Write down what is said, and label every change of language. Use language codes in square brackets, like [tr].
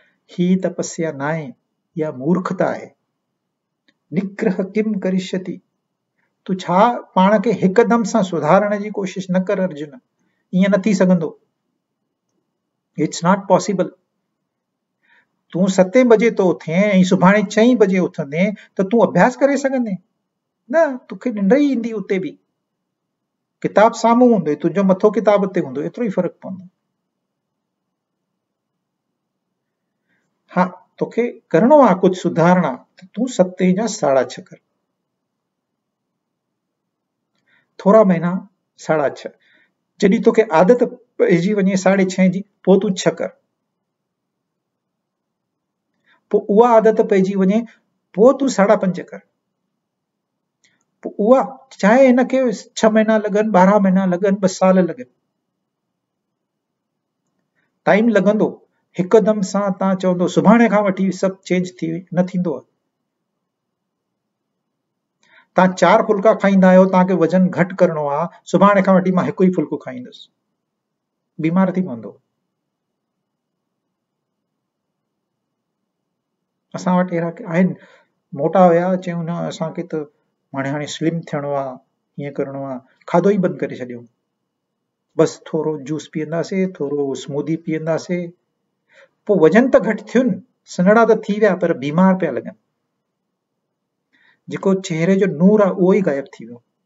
[sd] ही तपस्या न आहे, इहा मूर्खता आहे। [sa] निग्रह किम करिष्यति, [sd] तू छा पाण खे हिकदम सां सुधारण जी कोशिश न कर अर्जुन, ईअं न थी सघंदो। [en] It's not possible. [sd] तूं 7 बजे तो उथे ऐं सुभाणे 4 बजे उथंदे त तूं अभ्यास करे सघंदे न, तोखे निंड ई ईंदी उते बि। किताब साम्हूं हूंदो, तुंहिंजो मथो किताब ते हूंदो, एतिरो ई फ़र्क़ु पवंदो। हा, तोखे करिणो आहे कुझु सुधारणा, त तूं 7 जा 6.5 कर, थोरा महीना 6.5। जॾहिं तोखे आदत पइजी वञे 6.5 जी, पोइ तूं 6 कर, पोइ उहा आदत पइजी वञे, पोइ तूं 5.5 कर, पोइ उहा चाहे हिनखे 6 महीना लॻनि, 12 महीना लॻनि, 2 साल लॻनि, टाइम लॻंदो। हिकदम सां तव्हां चवंदो सुभाणे खां वठी सभु चेंज थी न थींदो आहे। तव्हां 4 फुल्का खाईंदा आहियो, तव्हांखे वज़न घटि करिणो आहे, सुभाणे खां वठी मां 1 ई फुल्को खाईंदुसि, बीमार थी पवंदो। असां वटि अहिड़ा आहिनि, मोटा हुया, चयूं न असांखे त हाणे स्लिम थियणो आहे, हीअं करिणो आहे, खाधो ई बंदि करे छॾियो। बसि थोरो जूस पीअंदासीं, थोरो स्मूदी पीअंदासीं, पोइ वज़न त घटि थियुनि, सन्हड़ा त थी विया, पर बीमार पिया लॻनि। जेको चेहरे जो नूर आहे उहो ई गायब थी वियो।